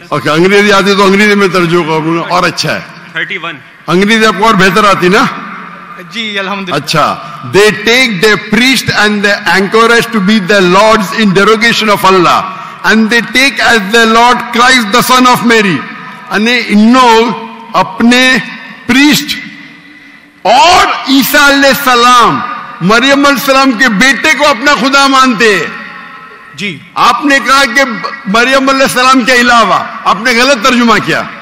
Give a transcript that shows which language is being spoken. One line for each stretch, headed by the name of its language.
Urdu: Okay انگریزی آتی تو انگریزی میں ترجمہ کروں گا اور اچھا ہے. 31 انگریزی آپ کو اور بہتر آتی نا؟ جی الحمدللہ. اچھا.
English: They take their priest and their anchorage to be their lords in derogation of Allah, and they take as their Lord Christ the son of Mary.
Urdu: یعنی انہوں اپنے پریسٹ اور عیسیٰ علیہ السلام مریم علیہ السلام کے بیٹے کو اپنا خدا مانتے ہیں. جی آپ نے کہا کہ مریم علیہ السلام کے علاوہ، آپ نے غلط ترجمہ کیا.